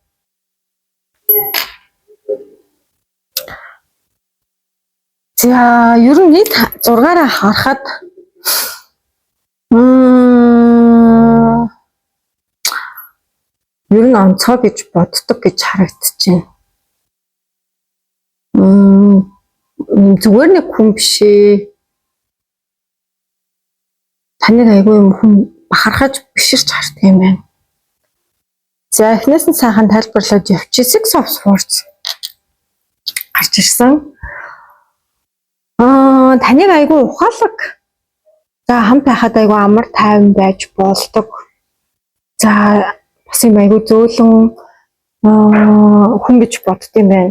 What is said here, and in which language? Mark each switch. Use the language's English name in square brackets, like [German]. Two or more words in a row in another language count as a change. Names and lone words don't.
[Mongolian] За ер нь нийт 6-аараа харахад ер нь онцгой гэж боддог гэж харагдчихэв. Зүгээр нэг хүн биш ээ. Таныг айгүй юм хүн бахархаж биширч харддаг юм байна. За эхнээс нь сайхан тайлбарлаад явчих. Six of Swords гарч ирсэн. Таныг айгүй ухаалаг. За хамт байхад айгүй амар тайван байж болдог. За бас юм айгүй зөөлөн хүн гэж бодд юм байна.